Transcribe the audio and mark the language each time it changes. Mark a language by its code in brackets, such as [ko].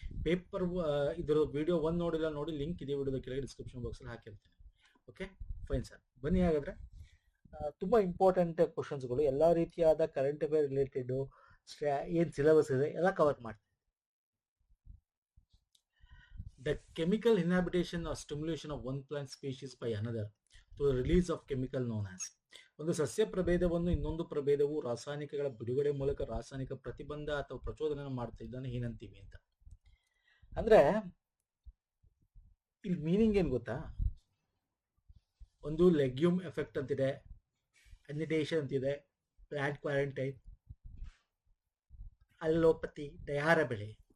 [kn] Paper ಇದರ video ನೋಡಿಲ್ಲ ನೋಡಿ, ಲಿಂಕ್ ಇದೇ ವಿಡಿಯೋದ ಕೆಳಗೆ ಡಿಸ್ಕ್ರಿಪ್ಷನ್ ಬಾಕ್ಸಲ್ಲಿ ಹಾಕಿರ್ತೀನಿ. ಓಕೆ ಫೈನ್ ಸರ್, ಬನ್ನಿ. ಹಾಗಾದ್ರೆ ತುಂಬ ಇಂಪಾರ್ಟೆಂಟ್ ಕ್ವಶನ್ಸ್ಗಳು, ಎಲ್ಲ ರೀತಿಯಾದ ಕರೆಂಟ್ ಅಫೇರ್ ರಿಲೇಟೆಡ್ ಏನು ಸಿಲೆಬಸ್ ಇದೆ ಎಲ್ಲ ಕವರ್ ಮಾಡ್ತೀನಿ. [en] The chemical inhabitation or stimulation of one plant species by another through the release of chemical known as. [kn] ಒಂದು ಸಸ್ಯ ಪ್ರಭೇದವನ್ನು ಇನ್ನೊಂದು ಪ್ರಭೇದವು ರಾಸಾಯನಿಕಗಳ ಬಿಡುಗಡೆ ಮೂಲಕ ರಾಸಾಯನಿಕ ಪ್ರತಿಬಂಧ ಅಥವಾ ಪ್ರಚೋದನೆ ಮಾಡ್ತಾ ಇದ್ದಾನೆ ಏನಂತೀವಿ ಅಂತ. ಅಂದ್ರೆ ಇಲ್ಲಿ ಮೀನಿಂಗ್ ಏನ್ ಗೊತ್ತಾ, ಒಂದು ಲೆಗ್ಯೂಮ್ ಎಫೆಕ್ಟ್ ಅಂತಿದೆ, ಅನಿಡೇಷನ್ ಅಂತಿದೆ, ಪ್ಲಾಂಟ್ ಕ್ವಾರಂಟೈನ್, ಅಲ್ಲೋಪತಿ, ಡಯಾರ ಬೆಳೆ.